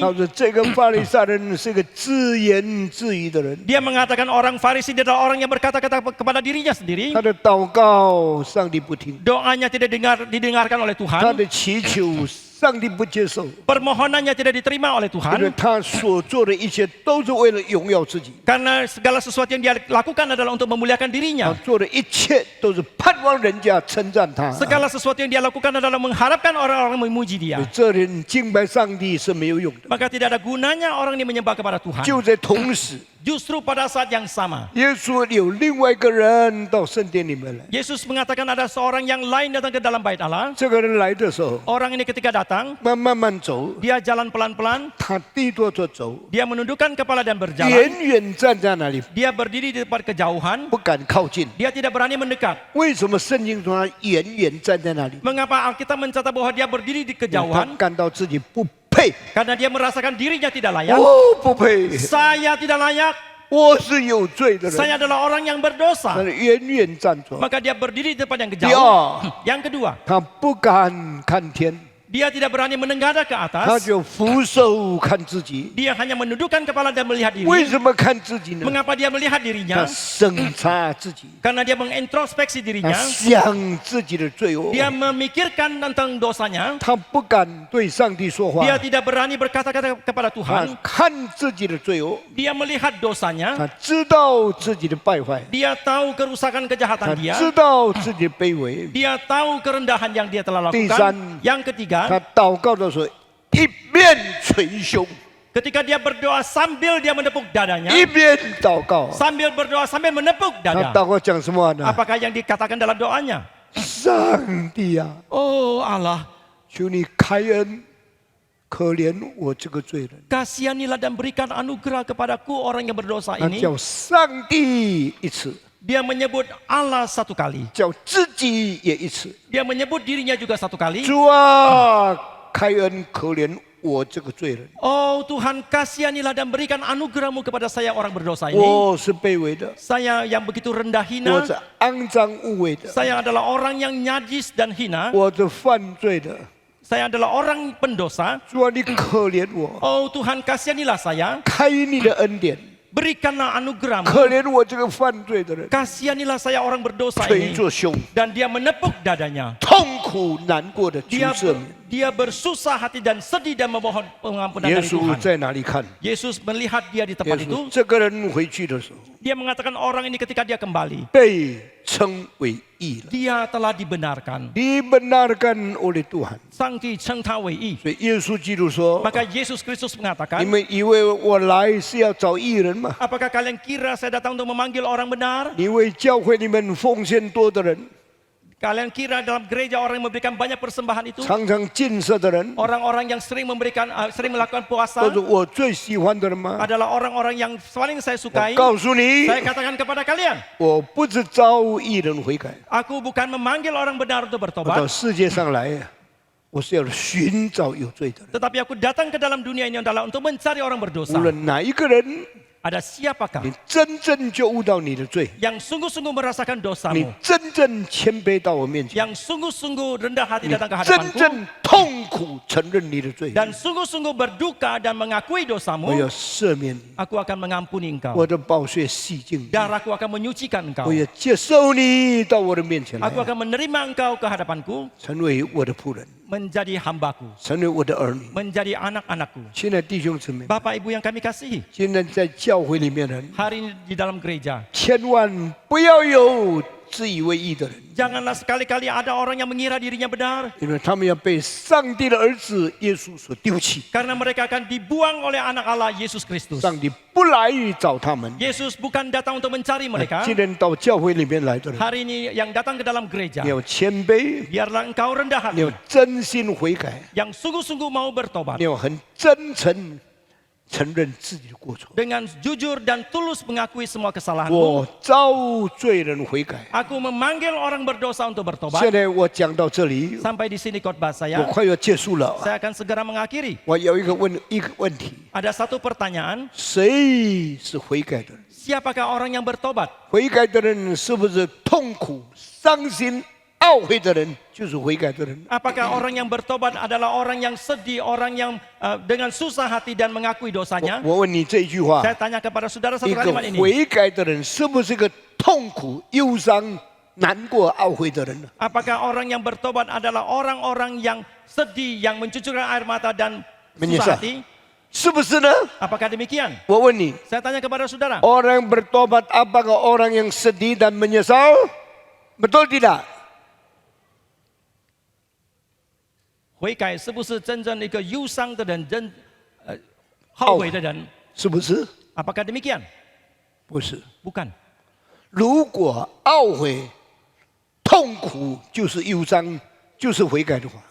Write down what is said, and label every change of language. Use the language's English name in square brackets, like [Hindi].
[Chinese] 他说：“这个法利赛人是个自言自语的人， [Indonesian] dia mengatakan orang Farisi dia adalah orang yang berkata-kata kepada dirinya sendiri. [Chinese] 他的祷告上帝不听， [Indonesian] Doanya tidak didengarkan oleh [Chinese] 他 [Indonesian] Tuhan. [Chinese] 的祈求上帝不接受， [Indonesian] Permohonannya tidak diterima oleh [Chinese] 因为 [Indonesian] Tuhan. [Chinese] 他所做的一切都是为了荣耀自己， [Indonesian] Karena segala sesuatu yang dia lakukan adalah untuk memuliakan [Chinese] 他 [Indonesian] dirinya. [Chinese] 做的一切都是盼望人家称赞他。 [Indonesian] Segala sesuatu yang dia lakukan adalah mengharapkan orang-orang memuji dia. [Chinese] 这人敬拜上帝是没有用的。 [Indonesian] Maka tidak ada gunanya orang ini menyembah kepada Tuhan. [Chinese] 就在同时， [Indonesian] Justru pada saat yang sama, [Chinese] 耶稣有另外一个人到圣殿里面来。 [Indonesian] Yesus mengatakan ada seorang yang lain datang ke dalam bait Allah. [Chinese] 这个人来的时候， [Indonesian] Orang ini ketika datang, [Chinese] 慢慢走， [Indonesian] dia jalan pelan-pelan, [Chinese] 他低头着走， [Indonesian] dia menundukkan kepala dan berjalan. [Chinese] 远远站在那里， [Indonesian] Dia berdiri di depan kejauhan, [Chinese] 不敢靠近。 [Indonesian] dia tidak berani mendekat. [Chinese] 为什么圣经说他远远站在那里？ [Indonesian] Mengapa Alkitab mencatat bahwa dia berdiri di [Chinese] 他 [Indonesian] kejauhan? [Chinese] 感到自己不配， [Indonesian] Karena dia merasakan dirinya tidak layak. [Chinese] 我不配， [Indonesian] Saya tidak layak, [Chinese] 我是有罪的人。 [Indonesian] saya adalah orang yang [Chinese] 他 [Indonesian] berdosa. [Chinese] 远远站着， [Indonesian] Maka dia berdiri di depan yang [Chinese] 第 [Indonesian] kejauh. [Chinese] 二， [Indonesian] Yang kedua, [Chinese] 他不敢看天， [Indonesian] dia tidak berani menengadah ke [Chinese] 他 [Indonesian] atas. [Chinese] 就俯首看自己。 [Indonesian] Dia hanya menundukkan kepala dan melihat [Chinese] 为 [Indonesian] diri. [Chinese] 什么看自己呢？ [Indonesian] Mengapa dia melihat [Chinese] 他 [Indonesian] dirinya? [Chinese] 审查自己， [Indonesian] Karena dia mengintrospeksi [Chinese] 他 [Indonesian] dirinya. [Chinese] 想自己的罪恶， [Indonesian] Dia memikirkan tentang dosanya. [Chinese] 他不敢对上帝说话， [Indonesian] Dia tidak berani berkata-kata kepada [Chinese] 他 [Indonesian] Tuhan. [Chinese] 看自己的罪恶， [Indonesian] Dia melihat dosanya. [Chinese] 他知道自己的败坏， [Indonesian] Dia tahu kerusakan [Chinese] 他 [Indonesian] kejahatan dia. [Chinese] 知道自己的卑微。 [Indonesian] Dia tahu kerendahan yang dia telah Tisan. lakukan. Yang [Chinese] 他 [Indonesian] ketiga, [Chinese] 祷告的时候，一边捶胸， [Indonesian] ketika dia berdoa sambil dia menepuk dadanya. [Chinese] 一边祷告。 [Indonesian] Sambil berdoa sambil menepuk [Chinese] 他 [Indonesian] dada. [Chinese] 祷告讲什么呢？ [Indonesian] Apakah yang dikatakan dalam doanya? [Chinese] 上帝啊， [Indonesian] Oh Allah, [Chinese] 求你开恩，可怜我这个罪人。 [Indonesian] kasihanilah dan berikan anugerah kepadaku orang yang berdosa [Chinese] 他 [Indonesian] ini. [Chinese] 叫上帝一次， [Indonesian] Dia menyebut Allah satu kali. [Chinese] 叫自己也一次。 [Indonesian] Dia menyebut dirinya juga satu kali. [Chinese] 主啊，开恩可怜我这个罪人。 [Indonesian] Oh Oh Tuhan, kasihanilah dan berikan anugerah-Mu kepada saya orang berdosa ini. [Chinese] 我是卑微的， [Indonesian] Saya yang begitu rendah [Chinese] 我 [Indonesian] hina. [Chinese] 是肮脏污秽的， [Indonesian] Saya adalah orang yang najis dan hina. [Chinese] 我是犯罪的。 [Indonesian] Saya adalah orang pendosa. [Chinese] 主啊，你可怜我， [Indonesian] Oh Tuhan, kasihanilah saya. [Chinese] 开你的恩典， [Indonesian] Berikanlah anugerah-Mu. [Chinese] 可怜我这个犯罪的人， [Indonesian] Kasihanilah saya orang berdosa [Chinese] 捶 [Indonesian] ini. [Chinese] 着胸， [Indonesian] Dan dia menepuk dadanya. [Chinese] 痛苦难过的求 [Indonesian] Dia [Chinese] 赦免。 [Indonesian] dia bersusah hati dan sedih dan memohon pengampunan [Chinese] 耶 [Indonesian] dari [Chinese] 稣 [Indonesian] Tuhan. [Chinese] 在哪里看？ [Indonesian] Yesus melihat dia di [Chinese] 耶 [Indonesian] tempat [Chinese] 稣 [Indonesian] itu. [Chinese] 这个人回去的时候 [Indonesian] Dia mengatakan orang ini ketika dia kembali, [Chinese] 被称为义了， [Indonesian] dia telah dibenarkan. dibenarkan oleh Tuhan。 [Chinese] Sangti 称他为义。所以耶稣基督说 [Indonesian] Maka Yesus Kristus [Chinese] 你 [Indonesian] mengatakan, [Chinese] 们以为我来是要找义人吗？ [Indonesian] apakah kalian kira saya datang untuk memanggil orang benar? [Chinese] 你为教会里面奉献多的人， [Indonesian] Kalian kira dalam gereja orang yang memberikan banyak persembahan itu? [Chinese] 常常进色的人， [Indonesian] Orang-orang yang sering sering melakukan [Chinese] 都 [Indonesian] puasa [Chinese] 是我最喜欢的人吗？ [Indonesian] adalah orang-orang yang paling saya [Chinese] 我 [Indonesian] sukai. [Chinese] 告诉你， [Indonesian] Saya katakan kepada kalian, [Chinese] 我不是招义人悔改， [Indonesian] aku bukan memanggil orang benar untuk [Chinese] 我到 [Indonesian] bertobat, [Chinese] 世界上来，我是要寻找有罪的人， [Indonesian] tetapi aku datang ke dalam dunia ini adalah untuk mencari orang berdosa. [Chinese] 无论哪一个人， [Indonesian] Ada siapakah [Chinese] 你真正就悟到你的罪， [Indonesian] yang sungguh-sungguh merasakan [Chinese] 你 [Indonesian] dosamu, [Chinese] 真正谦卑到我面前， [Indonesian] yang sungguh-sungguh rendah hati [Chinese] 你 [Indonesian] datang ke [Chinese] 真 [Indonesian] hadapanku, [Chinese] 正痛苦承认你的罪， [Indonesian] dan sungguh-sungguh berduka dan mengakui [Chinese] 我 [Indonesian] dosamu, [Chinese] 要赦免你， [Indonesian] aku akan mengampuni engkau. [Chinese] 我的宝血洗净你， [Indonesian] Darahku akan menyucikan engkau. [Chinese] 我要接受你到我的面前来 [Indonesian] Aku，akan menerima engkau ke hadapanku, [Chinese] 成为我的仆人， [Indonesian] menjadi hambaku, [Chinese] 成为我的儿女。 [Indonesian] menjadi anak-anakku. [Chinese] 现在弟兄姊妹， [Indonesian] Bapak Ibu yang kami kasihi, [Chinese] 现在在教会里面的人， [Indonesian] hari ini di dalam gereja, [Chinese] 千万不要有自以为义的人， [Indonesian] janganlah sekali-kali ada orang yang mengira dirinya benar, [Chinese] 因为他们要被上帝的儿子耶稣所丢弃。 [Indonesian] karena mereka akan dibuang oleh anak Allah Yesus Kristus. [Chinese] 上帝不来找他们。 [Indonesian] Yesus bukan datang untuk mencari mereka. [Chinese] 既然到教会里面来的人， [Indonesian] Hari ini yang datang ke dalam gereja, [Chinese] 你要谦卑， [Indonesian] biarlah engkau rendah [Chinese] 你要 [Indonesian] hati, [Chinese] 真心悔改， [Indonesian] yang sungguh-sungguh mau bertobat, [Chinese] 你要很真诚承认自己的过错。 [Indonesian] dengan jujur dan tulus mengakui semua [Chinese] 我 [Indonesian] kesalahanmu. [Chinese] 遭罪人悔改。 [Indonesian] Aku memanggil orang berdosa untuk [Chinese] 现 [Indonesian] bertobat. [Chinese] 在我讲到这里， [Indonesian] Sampai di sini khotbah [Chinese] 我 [Indonesian] saya, [Chinese] 快要结束了。 [Indonesian] saya akan segera mengakhiri. [Chinese] 我有一个问题： [Indonesian] Ada satu pertanyaan, [Chinese] 谁是悔改的人？ [Indonesian] siapakah orang yang bertobat? [Chinese] 悔改的人是不是痛苦、伤心、懊悔的人？就是悔改的人。 [Indonesian] Apakah orang yang bertobat adalah orang yang sedih, orang yang dengan susah hati dan mengakui dosanya? [Chinese] 我问你这一句话： [Indonesian] Saya tanya kepada saudara [Chinese] 一 [Indonesian] satu [Chinese] 个 [Indonesian] kalimat ini. [Chinese] 悔改的人是不是一个痛苦、忧伤、难过、懊悔的人呢？ [Indonesian] Apakah orang yang bertobat adalah orang-orang yang sedih, yang mencucurkan air mata dan Menyesal. susah hati? [Chinese] 是不是呢？ [Indonesian] Apakah demikian? [Chinese] 我问你， [Indonesian] Saya tanya kepada saudara. orang bertobat apakah orang yang sedih dan menyesal? Betul tidak? [Chinese] 悔改是不是真正一个忧伤的人，后悔的人？是不是？ [Indonesian] Apakah demikian? [Chinese] 不是。 [Indonesian] Bukan. [Chinese] 如果懊悔、痛苦就是忧伤，就是悔改的话，